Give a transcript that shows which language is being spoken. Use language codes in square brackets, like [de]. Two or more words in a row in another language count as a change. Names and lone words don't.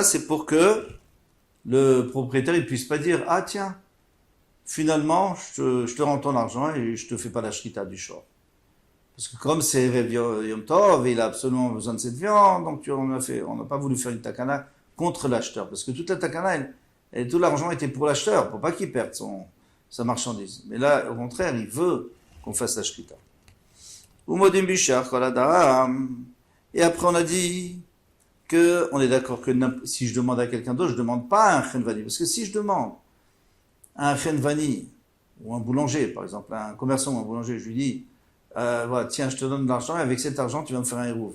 [fr] C'est pour que le propriétaire il puisse pas dire, ah tiens, finalement, je te rends ton argent et je te fais pas la shrita du shor. Parce que comme c'est [he] ערב יום טוב, [fr] il a absolument besoin de cette viande, donc on n'a pas voulu faire une takana contre l'acheteur. Parce que toute la takana, tout l'argent était pour l'acheteur, pour pas qu'il perde sa marchandise. Mais là, au contraire, il veut qu'on fasse la shrita. [he] ומודים בשאר כל אדם. [fr] Et après, on a dit que on est d'accord que si je demande à quelqu'un d'autre, je demande pas à un chenvani. Parce que si je demande à un chenvani, ou un boulanger, par exemple, un commerçant ou un boulanger, je lui dis, voilà, tiens, je te donne de l'argent et avec cet argent, tu vas me faire un hérouve.